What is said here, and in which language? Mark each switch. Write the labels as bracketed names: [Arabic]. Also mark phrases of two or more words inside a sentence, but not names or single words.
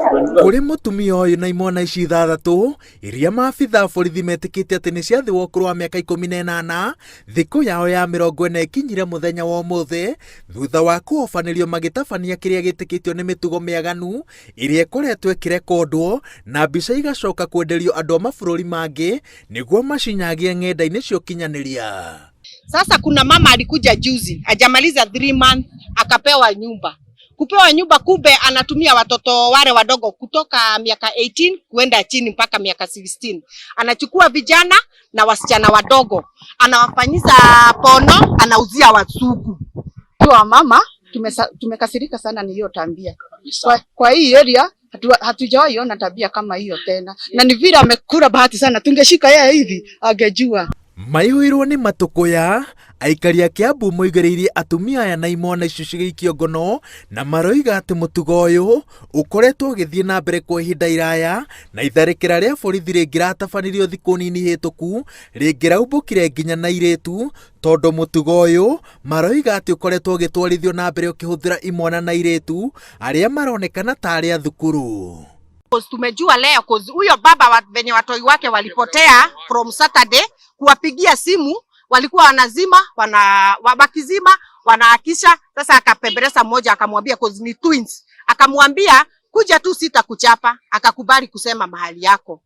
[Kikuyu] Kũrĩ mũtumia ũyũ na imwana ici 6 iria maabitha borithi metĩkĩte atĩ nĩ ciathĩrwo ũkũrũ wa mĩaka 18, thikũ yao ya 40 ĩkinyire mũthenya wa ũmũthĩ thutha wa kũhobanĩrio magĩtabania kĩrĩa gĩtĩkĩtio nĩ mĩtugo mĩaganu ĩrĩa ĩkoretwo ĩkĩrekondwo na mbica igacoka kwenderio andũ a mabũrũri mangĩ nĩguo macinyagie ng'enda-inĩ cia ũkinyanĩria. [Swahili] Sasa kuna mama alikuja juzi, hajamaliza 3 months akapewa nyumba. Kupewa nyumba kumbe anatumia watoto wale wadogo kutoka miaka 18 kuenda chini mpaka miaka 16. Anachukua vijana na wasichana wadogo. Anawafanyiza pono, anauzia wasuku. Kwa mama tumekasirika sana ni hiyo tabia. Kwa hii area hatujawahi ona tabia kama hiyo tena. Na ni vile amekula bahati sana, tungeshika yeye hivi angejua. [Kikuyu] Maihũirwo nĩ matũkũya, aikari a Kiambu moigĩrĩirie atumia aya na imwana icio cigĩikio ngono na maroiga atĩ mũtugo ũyũ ũkoretwo ũgĩthiĩ na mbere kwa ihinda iraya na itharĩkĩra rĩa borithi rĩngĩratabanirio thikũ nini hĩtũku rĩngĩraumbũkire nginya na irĩtu, tondũ mũtugo ũyũ maroiga atĩ ũkoretwo ũgĩtwarithio na mbere ũkĩhũthĩra imwana na irĩtu arĩa maronekana ta arĩa thukuru. [Swahili] Tumejua leo huyo baba venye watoi wake walipotea [English] from Saturday, [Swahili] kuwapigia simu walikuwa wanazima wakizima wanaakisha. Sasa akapembeleza mmoja akamwambia ni twins, akamwambia kuja tu sitakuchapa, akakubali kusema mahali yako.